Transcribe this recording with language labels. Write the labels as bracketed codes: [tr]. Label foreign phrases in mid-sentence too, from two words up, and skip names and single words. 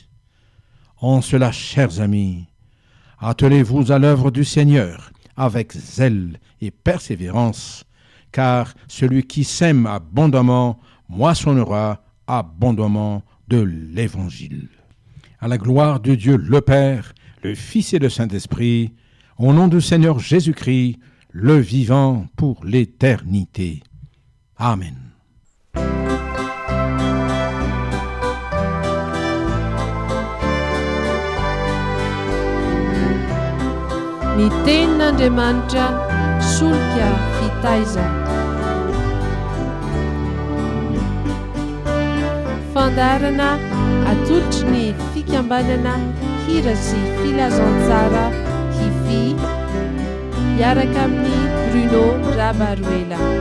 [fr] En cela, chers amis, attelez-vous à l'œuvre du Seigneur avec zèle et persévérance, car celui qui sème abondamment moissonnera abondamment de l'Évangile. À la gloire de Dieu le Père, le Fils et le Saint-Esprit, au nom du Seigneur Jésus-Christ, le vivant pour l'éternité. Amen. [mg] Ny tenin'Andriamanitra solika fitaizana. Fandarana atolotry ny fikambanana hira sy filazantsara Hifi miaraka amin'ny Bruno Rabaruela.